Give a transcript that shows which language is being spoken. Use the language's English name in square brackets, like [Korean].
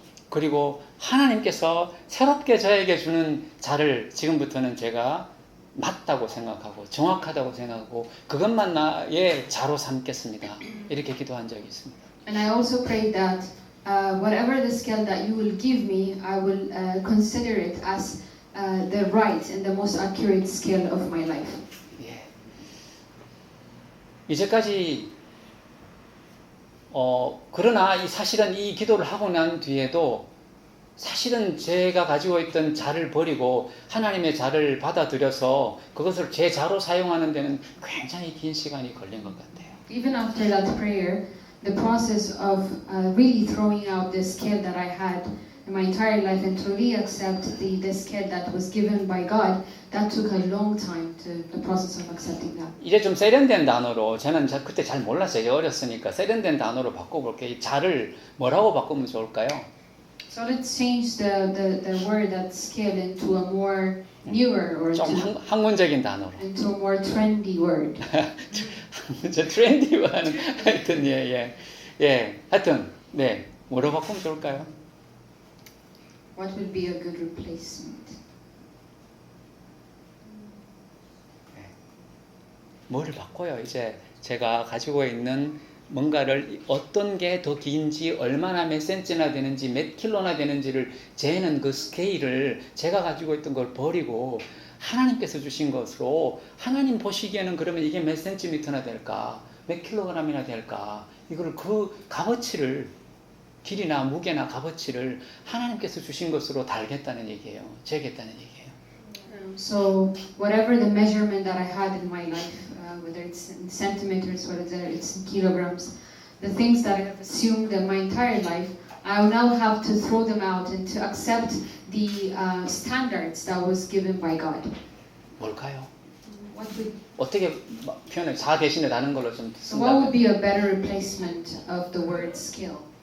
[Korean] 그리고 하나님께서 새롭게 저에게 주는 자를 지금부터는 제가 맞다고 생각하고 정확하다고 생각하고 그것만 나의 자로 삼겠습니다. 이렇게 기도한 적이 있습니다. [English] And I also prayed that whatever the skill that you will give me, I will consider it as the right and the most accurate scale of my life. [Korean] 예. 이제까지 그러나 이 사실은 이 기도를 하고 난 뒤에도 사실은 제가 가지고 있던 자를 버리고 하나님의 자를 받아들여서 그것을 제 자로 사용하는 데는 굉장히 긴 시간이 걸린 것 같아요. [English] Even after that prayer, the process of really throwing out the scale that I had in my entire life and to really accept the scale that was given by God, that took a long time to the process of accepting that. [Korean] 이제 좀 세련된 단어로 저는 그때 잘 몰랐어요. 어렸으니까 세련된 단어로 바꿔볼게요. 이 자를 뭐라고 바꾸면 좋을까요? [English] So let's change the word that scale into a more newer or [Korean] 좀 학문적인 단어로. [English] into a more trendy word. [Korean] 저 트렌디와는 하여튼 예 하여튼 네 뭐로 바꾸면 좋을까요? [English] What would be a good replacement? [Korean] 뭐를 바꿔요? 이제 제가 가지고 있는 뭔가를 어떤 게 더 긴지 얼마나 몇 센치나 되는지 몇 킬로나 되는지를 재는 그 스케일을 제가 가지고 있던 걸 버리고 하나님께서 주신 것으로 하나님 보시기에는 그러면 이게 몇 센티미터나 될까? 몇 킬로그램이나 될까? 이거를 그 값어치를 길이나 무게나 값어치를 하나님께서 주신 것으로 달겠다는 얘기예요. 재겠다는 얘기예요. [English] So whatever the measurement that I had in my life, whether it's in centimeters, whether it's in kilograms, the things that I have assumed in my entire life, I now have to throw them out and to accept the standards that was given by God. [Korean] 뭘까요? [English] What would, [Korean] 어떻게 표현을 자 대신에 다른 걸로 좀 [English] so what would be a better replacement of the word skill?